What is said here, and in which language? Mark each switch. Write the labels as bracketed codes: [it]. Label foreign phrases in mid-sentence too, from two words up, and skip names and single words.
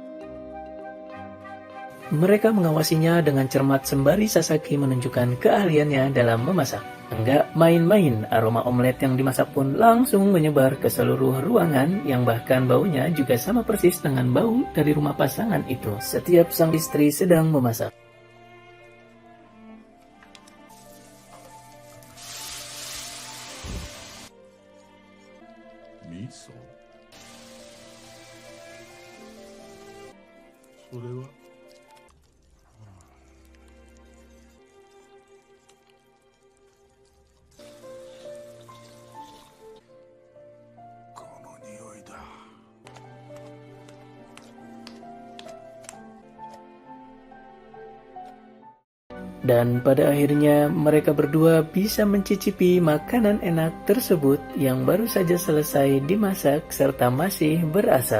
[id] Mereka mengawasinya dengan cermat sembari Sasaki menunjukkan keahliannya dalam memasak. Enggak main-main, aroma omelet yang dimasak pun langsung menyebar ke seluruh ruangan yang bahkan baunya juga sama persis dengan bau dari rumah pasangan itu setiap sang istri sedang memasak. [ja] Miso? それは この匂いだ。 [id] Dan pada akhirnya mereka berdua bisa mencicipi makanan enak tersebut yang baru saja selesai dimasak serta masih berasap.